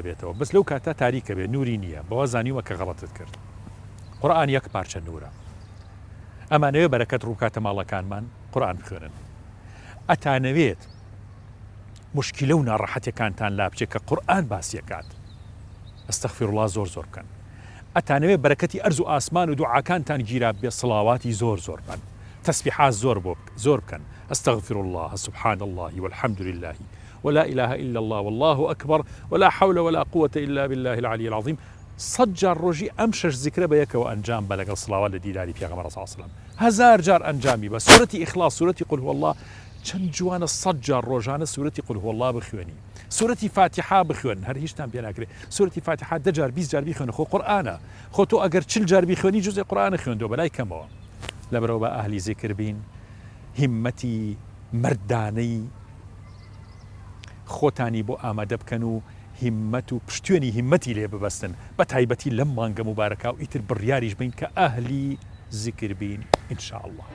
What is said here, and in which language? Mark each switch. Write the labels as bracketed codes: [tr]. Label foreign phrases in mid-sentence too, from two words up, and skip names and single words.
[ckb] بێتەوە بەس لەو کاتە تاریکە بێ نوری نییە بەوە زانیوە کە غەڵەتت کرد قورئان یەک پارچە نورە ئەمانەوێ بەرەکەت ڕووکاتە ماڵەکانمان قورئان بخوێنن ئەتانەوێت مشکلە و ناڕەحەتەکانتان لا بچێت کە قورئان باسیەکات ئەستەغفیرڵڵا زۆر بکەن ئەتانەوێت بەرەکەتی ئەرز و ئاسمان و دوعاکانتان گیرا بێ سڵاواتی زۆر بکەن تەسبیحات زۆر بکەن [ar] ئەستەغفیرڵڵاه سبحان الله والحمد لله ولا إله إلا الله والله أكبر ولا حول ولا قوة إلا بالله العلي العظيم [ckb] 100 جار ڕۆژی ئەم 6 زیکرە بە یەکەوە ئەنجام بە لەگەڵ سڵاوات لە دیداری پێغەمبەر [ar] صلی الله علیه وسلم [ckb] 1000 جار ئەنجامی بە سورەتی ئیخلاص سورەتی [ar] قل هو الله [ckb] چەند جوانە 100 جار ڕۆژانە سورەتی [ar] قل هو الله [ckb] بخوێنی سورەتی فاتحە بخوێن هەر هیچتان پێ ناکرێت سورەتی فاتحە 10 جار 20 جار بیخوێنە خۆ قورئانە خۆ تۆ ئەگەر 40 جار بیخوێنی جوزی قورئانە خوێندەوە بەلای کەمەوە لەبەرەوە بە ئاهلی زیکر بین هیممەتی مردانەی خۆتانی بۆ ئامادە بکەن و هیممەت و پشتێنی هیممەتی لێ ببەستن بە تایبەتی لەم مانگە مبارەکە و ئیتر بڕیاریش بین کە ئاهلی زیکر بین [ar] ئینشاء الله.